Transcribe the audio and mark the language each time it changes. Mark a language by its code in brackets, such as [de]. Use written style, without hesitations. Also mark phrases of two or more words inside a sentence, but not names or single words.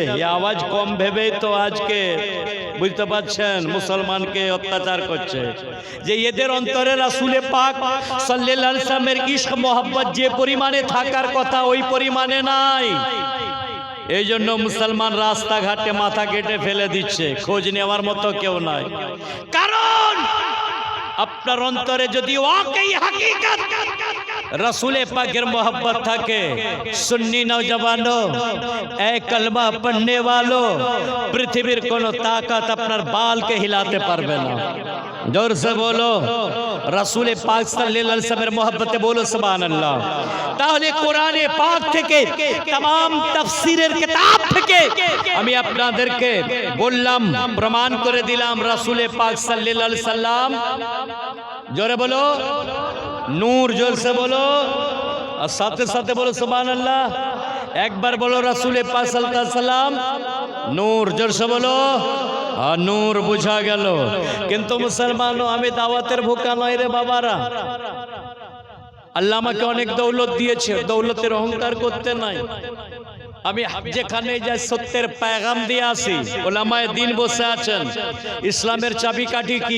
[bn] এই আওয়াজ কম ভেবেই তো আজকে বুঝতে পারছেন মুসলমানকে অত্যাচার করছে, যে এদের অন্তরে রাসূলে পাক সাল্লাল্লাহু আলাইহি ওয়াসাল্লামের ইশক মোহাব্বত যে পরিমাণে থাকার কথা ওই পরিমাণে নাই। এই জন্য মুসলমান রাস্তাঘাটে মাথা কেটে ফেলে দিচ্ছে, খোঁজ নেওয়ার মতো কেউ নাই। কারণ আপনার অন্তরে যদি ওয়াকই হাকিকত রসূলে পাকের মোহব্বত থাকে, [hi] सुन्नी नौजवानों, ए कलमा पढ़ने वालों, [bn] পৃথিবীর কোনো তাকত আপনার বাল কে হিলাতে পারবে না। [hi] जोर से बोलो [bn] রাসূলে পাক সাল্লাল্লাহু আলাইহি ওয়াসাল্লামের মহব্বতে বলো সুবহানাল্লাহ। তাহলে কোরআনে পাক থেকে तमाम তাফসীরের কিতাব থেকে আমি আপনাদেরকে বললাম, প্রমাণ করে দিলাম রাসূলে পাক সাল্লাল্লাহু আলাইহি সাল্লাম, জোরে বলো নূর, জোর [hi] से बोलो और साथे साथे बोलो सुबहानअल्लाह। एक बार बोलो [bn] রাসূলে পাক সাল্লাল্লাহু আলাইহি সাল্লাম নূর, জোর [hi] से बोलो। [bn] নূর বুঝা গেল, কিন্তু মুসলমানও আমি দাওয়াতের ভোকা নয় রে বাবারা। আল্লাহ আমাকে অনেক দৌলত দিয়েছে, দৌলতের অহংকার করতে নাই। আমি যেখানে যাই সত্যের পেগাম দিয়ে আসি। ওলামায়ে দ্বীন বসে আছেন। ইসলামের চাবিকাঠি কি?